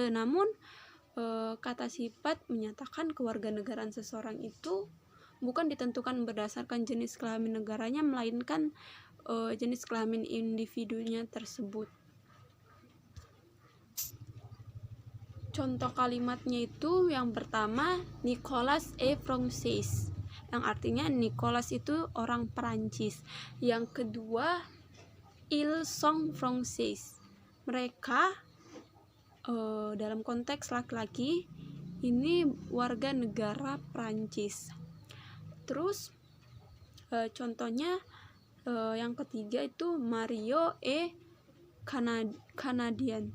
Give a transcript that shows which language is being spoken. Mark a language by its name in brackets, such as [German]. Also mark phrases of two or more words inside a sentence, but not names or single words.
[Indonesian] Namun kata sifat menyatakan kewarganegaraan seseorang itu bukan ditentukan berdasarkan jenis kelamin negaranya, melainkan jenis kelamin individunya tersebut. Contoh kalimatnya itu yang pertama Nicolas [French] est français, [Indonesian] yang artinya Nicolas itu orang Perancis. Yang kedua [French] ils sont français, [Indonesian] mereka dalam konteks laki-laki ini warga negara Perancis. Terus contohnya yang ketiga itu [French] Mario et Kanadian.